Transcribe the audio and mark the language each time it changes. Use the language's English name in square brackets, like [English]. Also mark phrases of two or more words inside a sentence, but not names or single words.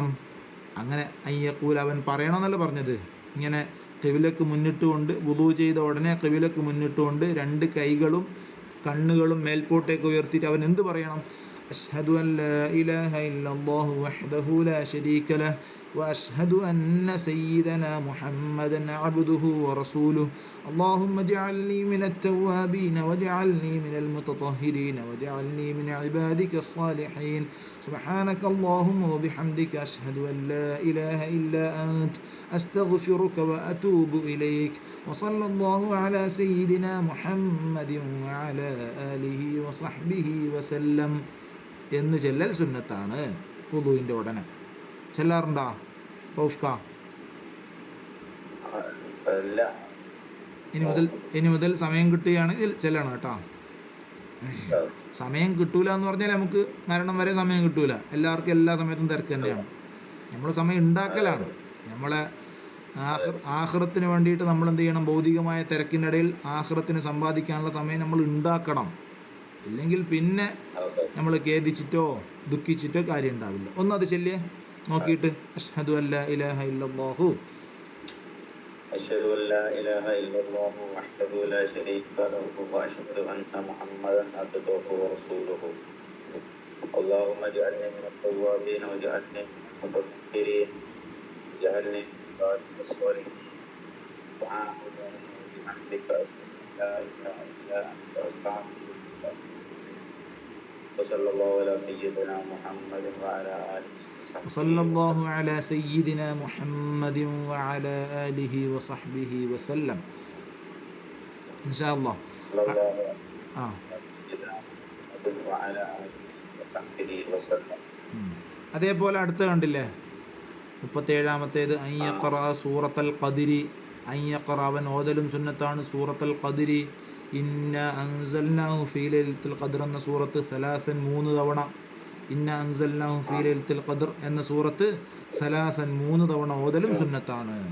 [Malayalam] അങ്ങനെ അയ്യക്കൂൽ അവൻ പറയണമെന്നല്ല പറഞ്ഞത്. ഇങ്ങനെ ഖിബിലക്ക് മുന്നിട്ടുകൊണ്ട് വുളൂ ചെയ്ത ഉടനെ ഖിബിലക്ക് മുന്നിട്ടുകൊണ്ട് രണ്ട് കൈകളും കണ്ണുകളും മേൽപോട്ടേക്ക് ഉയർത്തിയിട്ട് അവൻ എന്ത് പറയണം? [Arabic] أشهد أن لا إله إلا الله وحده لا شريك له وأشهد أن سيدنا محمدا عبده ورسوله اللهم اجعلني من التوابين واجعلني من المتطهرين واجعلني من عبادك الصالحين سبحانك اللهم وبحمدك أشهد أن لا إله إلا أنت أستغفرك وأتوب إليك وصلى الله على سيدنا محمد وعلى آله وصحبه وسلم [Malayalam] എന്ന് ചെല്ലൽ സുന്നത്താണ് വുളൂവിൻ്റെ ഉടനെ. ചെല്ലാറുണ്ടോ റൗഫ്ക? ഇനി മുതൽ സമയം കിട്ടുകയാണെങ്കിൽ ചെല്ലണം കേട്ടോ. സമയം കിട്ടൂല എന്ന് പറഞ്ഞാൽ നമുക്ക് മരണം വരെ സമയം കിട്ടൂല. എല്ലാവർക്കും എല്ലാ സമയത്തും തിരക്ക് തന്നെയാണ്. നമ്മൾ സമയം ഉണ്ടാക്കലാണ്. നമ്മളെ ആഖിറത്തിന് വേണ്ടിയിട്ട് നമ്മൾ എന്ത് ചെയ്യണം? ഭൗതികമായ തിരക്കിനിടയിൽ ആഖിറത്തിന് സമ്പാദിക്കാനുള്ള സമയം നമ്മൾ ഉണ്ടാക്കണം. ഇല്ലെങ്കിൽ പിന്നെ നമ്മൾ ഖേദിച്ചിട്ടോ ദുഃഖിച്ചിട്ടോ കാര്യം ഉണ്ടാവില്ല. ഒന്നത് ചെല്ലിയേ നോക്കിയിട്ട് [Arabic] أشهد أن لا إله إلا الله أشهد أن لا إله إلا الله وحده لا شريك له وأشهد أن محمدا عبده ورسوله اللهم اجعلني من التوابين واجعلني من المتطهرين واجعلني من عبادك الصالحين سبحانك اللهم وبحمدك أشهد أن لا إله إلا أنت أستغفرك وصلى الله على سيدنا محمد وعلى آله وصلى الله على سيدنا محمد وعلى آله وصحبه وسلم إن شاء الله. [Malayalam] അതേപോലെ അടുത്ത കണ്ടില്ലേ 37-ാമത്തേത് അയ്യഖറ സൂറത്തുൽ ഖദ്രി. അയ്യഖറ അവൻ ഓതലും സുന്നത്താണ് സൂറത്തുൽ ഖദ്രി. [Arabic] إنا أنزلناه في ليلة القدر [Malayalam] എന്ന സൂറത്ത് 3 തവണ, [Arabic] إنا أنزلناه في ليلة القدر [Malayalam] എന്ന സൂറത്ത് 3 തവണ ഓതലും സുന്നത്താണ്.